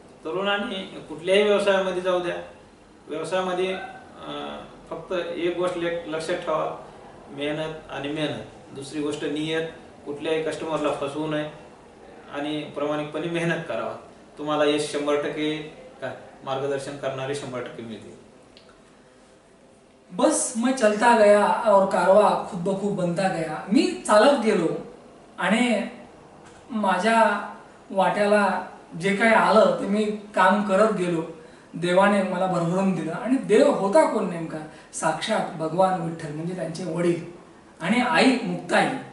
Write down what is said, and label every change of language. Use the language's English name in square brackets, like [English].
[Marathi] तरुणांनी कुठल्याही व्यवसायामध्ये जाऊ द्या, व्यवसायामध्ये फक्त एक गोष्ट लक्षात ठेवा, मेहनत आणि मेहनत. दुसरी गोष्ट नियत, कुठल्याही कस्टमरला फसवू नये आणि प्रामाणिकपणे मेहनत करावा. तुम्हाला यश 100% काय मार्गदर्शन करणारे 100% मिळतील. [Hindi] बस मैं चलता गया और कारवा खुद ब खूब बनता गया. [Marathi] मी चालत गेलो आणि माझ्या वाट्याला जे काही आलं ते मी काम करत गेलो. देवाने मला भरभरून दिलं आणि देव होता कोण नेमका? साक्षात भगवान विठ्ठल म्हणजे त्यांचे वडील आणि आई मुक्ताई.